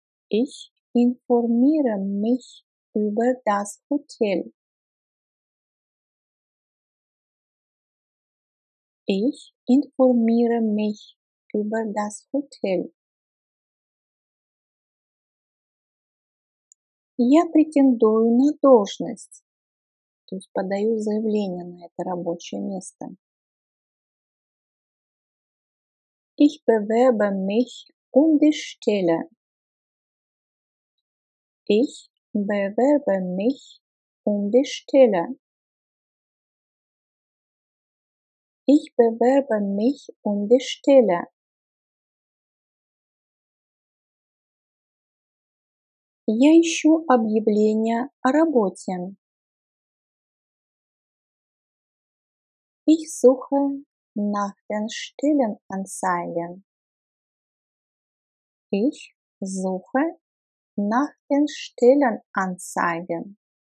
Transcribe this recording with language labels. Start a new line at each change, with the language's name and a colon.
German: Ich informiere mich über das Hotel. Ich informiere mich über das Hotel.
Russian: Я претендую на должность, то есть подаю заявление на это рабочее место.
German: Ich bewerbe mich um die Stelle. Ich bewerbe mich um die Stelle. Ich bewerbe mich um die Stelle.
Russian: Я ищу объявления о работе.
German: Ich suche nach den Stellenanzeigen. Ich suche nach den Stellenanzeigen.